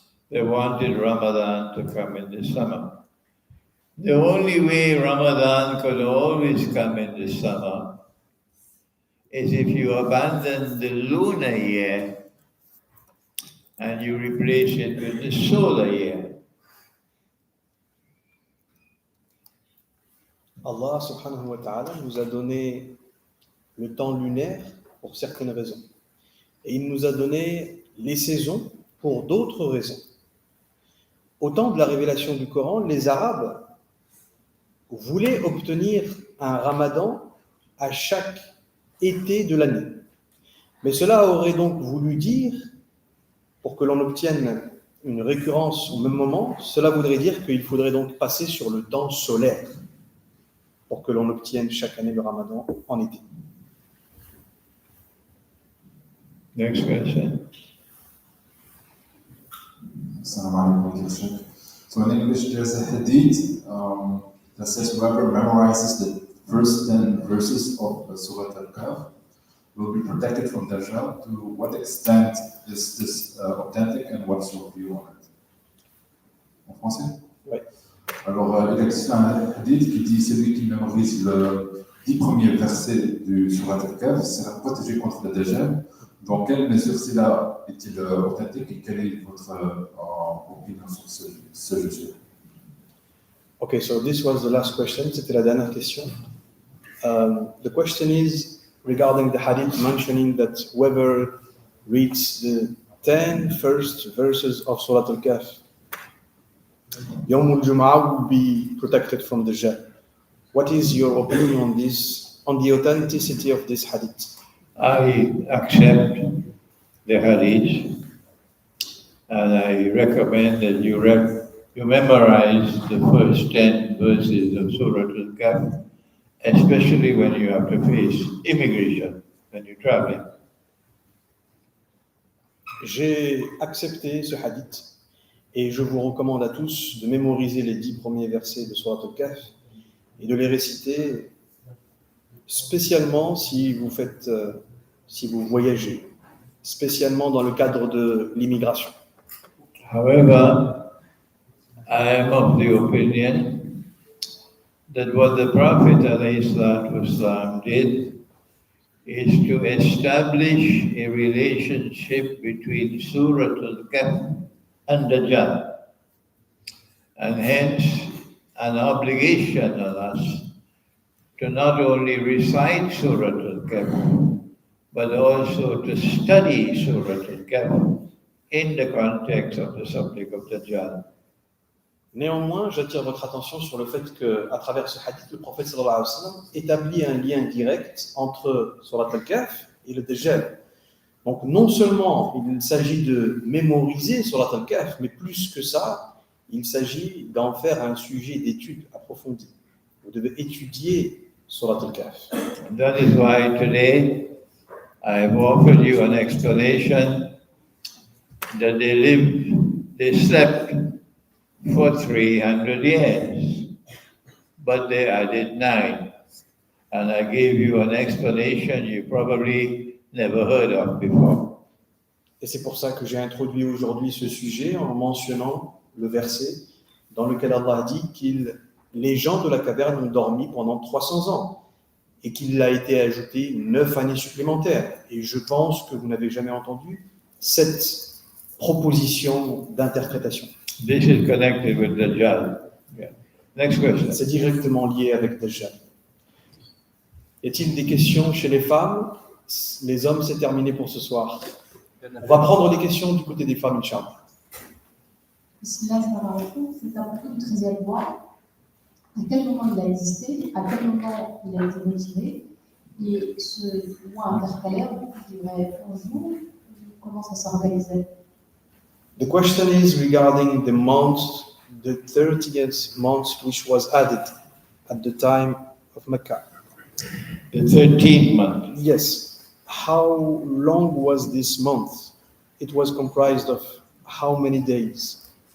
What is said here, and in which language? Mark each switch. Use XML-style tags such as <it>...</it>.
<en>They wanted Ramadan to come in the summer. The only way Ramadan could always come in the summer is if you abandon the lunar year and you replace it with the solar year.</en> <fr>Allah</fr> <ar>subhanahu wa ta'ala</ar> <fr>nous a donné le temps lunaire pour certaines raisons. Et il nous a donné les saisons pour d'autres raisons. Au temps de la révélation du Coran, les Arabes voulaient obtenir un ramadan à chaque été de l'année. Mais cela aurait donc voulu dire, pour que l'on obtienne une récurrence au même moment, cela voudrait dire qu'il faudrait donc passer sur le temps solaire pour que l'on obtienne chaque année le ramadan en été.</fr> <en>Next question.</en> <ar>Assalamu alaikum.</ar> <en>So in English, there's a hadith that says whoever memorizes the first 10 verses of Surah Al-Kahf will be protected from Dajjal. To what extent is this authentic and what's your view on it?</en> <fr>En français? Oui. Alors, il existe un hadith qui dit celui qui mémorise les 10 premiers versets du Surah Al-Kahf sera protégé contre le Dajjal. Dans quelle mesure cela est-il authentique et quelle est votre opinion sur ce sujet?</fr> <en>Okay, so this was the last question.</en> <fr>C'était la dernière question.</fr> <en>The question is regarding the hadith mentioning that whoever reads the 10 first verses of Surah Al-Kahf, Yawm al-Jum'ah will be protected from the Dajjal. What is your opinion on this, on the authenticity of this hadith? I accept the hadith and I recommend that you memorize the first 10 verses of Surah Al-Kahf, especially when you have to face immigration, when you're traveling.</en> <fr>J'ai accepté ce hadith et je vous recommande à tous de mémoriser les 10 premiers versets de Surah Al-Kahf et de les réciter spécialement si vous voyagez, spécialement dans le cadre de l'immigration.</fr> <en>However, I am of the opinion that what the Prophet ﷺ did is to establish a relationship between Surah Al-Kahf and Dajjal, and hence an obligation on us to not only recite Surah Al-Kahf, but also to study Surah Al-Kahf in the context of the subject of Dajjal.</en> <fr>Néanmoins, j'attire votre attention sur le fait qu'à travers ce hadith, le prophète</fr> <ar>sallallahu alayhi wa sallam</ar> <fr>établit un lien direct entre Surah Al-Kahf et le Dajjal. Donc non seulement il s'agit de mémoriser Surah Al-Kahf, mais plus que ça, il s'agit d'en faire un sujet d'étude approfondie. Vous devez étudier Surah Al-Kahf.</fr> <en>That is why today I have offered you an explanation that they slept for 300 years, but they added 9. And I gave you an explanation you probably never heard of before.</en> <fr>Et c'est pour ça que j'ai introduit aujourd'hui ce sujet en mentionnant le verset dans lequel Allah dit que les gens de la caverne ont dormi pendant 300 ans et qu'il a été ajouté 9 années supplémentaires. Et je pense que vous n'avez jamais entendu cette proposition d'interprétation.</fr> <en>This is connected with Dajjal. Yeah. Next question.</en> <fr>C'est directement lié avec Dajjal. Y a-t-il des questions chez les femmes? Les hommes, c'est terminé pour ce soir. On va prendre des questions du côté des femmes, Inch'Allah. Bismillah, c'est à propos du 13e mois. À quel moment il a existé? À quel moment il a été retiré? Et ce mois intercalaire, il durait 11 jours. Comment ça s'organisait?</fr> <en>The question is regarding the month, the 30th month, which was added at the time of Mecca. The 13th month. Yes. How long was this month? It was comprised of how many days?</en>